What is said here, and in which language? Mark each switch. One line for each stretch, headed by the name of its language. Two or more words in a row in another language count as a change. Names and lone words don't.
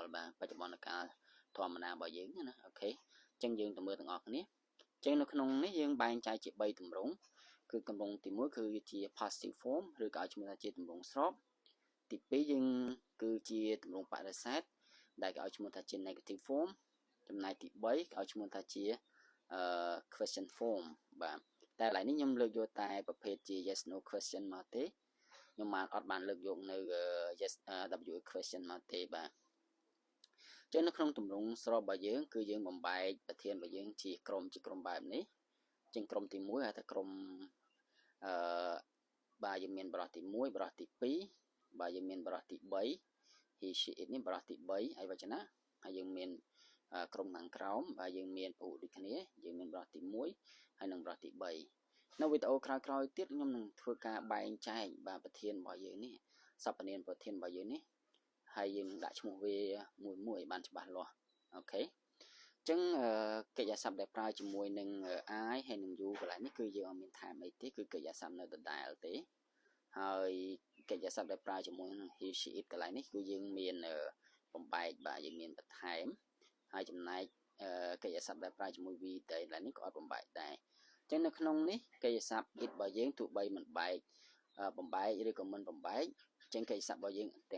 Khmer: បាទបច្ចុប្បន្នកាលធម្មតារបស់យើងណាអូខេអញ្ចឹងយើងទៅមើលទាំងអស់គ្នាអញ្ចឹងនៅក្នុងនេះយើងបែងចែកជា3ទម្រង់គឺទម្រង់ ទី1គឺជា
English: positive form
Khmer: ឬក៏ឲ្យឈ្មោះថាជាទម្រង់ស្របទី2យើងគឺជាទម្រង់បដិសេធដែលគេឲ្យឈ្មោះថាជា
English: negative form
Khmer: ចំណែកទី3គេឲ្យឈ្មោះថាជា
English: question form
Khmer: បាទតែកន្លែងនេះខ្ញុំលើកយកតែប្រភេទជា
English: yes no question
Khmer: មកទេខ្ញុំអត់បានលើកយកនៅ
English: yes w question
Khmer: មកទេបាទចឹងនៅក្នុងទម្រង់ស្របរបស់យើងគឺយើងបំបែកប្រធានរបស់យើងជាក្រុមបែបនេះចឹងក្រុមទី1ហៅថាក្រុម បាទយើងមានបរិះទី1បរិះទី2បាទយើងមានបរិះទី3
English: he she it
Khmer: នេះបរិះទី3ហើយវចនៈហើយយើងមានក្រុមខាងក្រោមបាទយើងមានពហុដូចគ្នាយើងមានបរិះទី1ហើយនិងបរិះទី3នៅវីដេអូក្រោយៗទៀតខ្ញុំនឹងធ្វើការបែងចែកបាទប្រធានរបស់យើងនេះស ព្វនាមប្រធានរបស់យើងនេះហើយយើងដាក់ឈ្មោះវាមួយបានច្បាស់លាស់អូខេអញ្ចឹងកិច្ចសព្ទដែលប្រើជាមួយនឹង I ហើយនឹង you កន្លែងនេះគឺយើងអត់មានថែមអីទេគឺកិច្ចសព្ទនៅដដែលទេហើយកិច្ច សព្ទដែលប្រើជាមួយនឹង
English: he she it
Khmer: កន្លែងនេះគឺយើងមានបំបែកបាទយើងមានបន្ថែមហើយចំណែកកិច្ចសព្ទដែលប្រើជាមួយ we តែកន្លែងនេះក៏អត់បំបែកដែរអ ញ្ចឹងនៅក្នុងនេះកិច្ចសព្ទ it របស់យើងទោះបីមិនបែកបំបែកឬក៏មិនបំបែកអញ្ចឹងកិច្ចសព្ទរបស់យើងទាំង